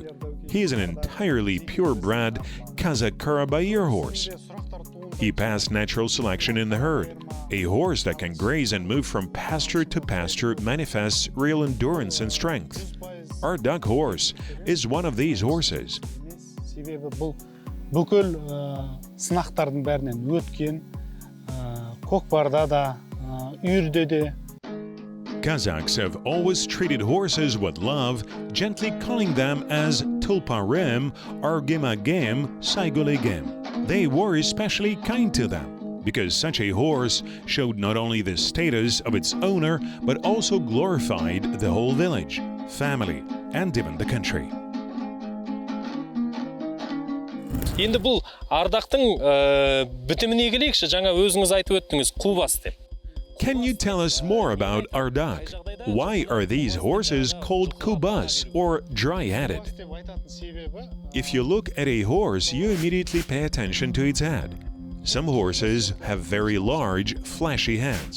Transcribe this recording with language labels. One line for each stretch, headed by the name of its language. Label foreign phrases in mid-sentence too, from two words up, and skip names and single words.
English: He is an entirely purebred Kazakh Karabaiyr horse. He passed natural selection in the herd. A horse that can graze and move from pasture to pasture manifests real endurance and strength. Our duck horse is one of these horses.
Kazakh: Себебі бұл бүкіл сынақтардың бәрінен өткен, Kokparda da, үйірде де.
English: Kazakhs have always treated horses with love, gently calling them as tulparem or gemagem saigolegem. They were especially kind to them, because such a horse showed not only the status of its owner, but also glorified the whole village, family, and even the country.
Kazakh: Енді бұл ардақтың бітіміне келейікші, жаңа өзіңіз айтып өттіңіз, Kubas деп.
English: Can you tell us more about Ardak? Why are these horses called Kubas or dry-headed? If you look at a horse, you immediately pay attention to its head. Some horses have very large, fleshy heads.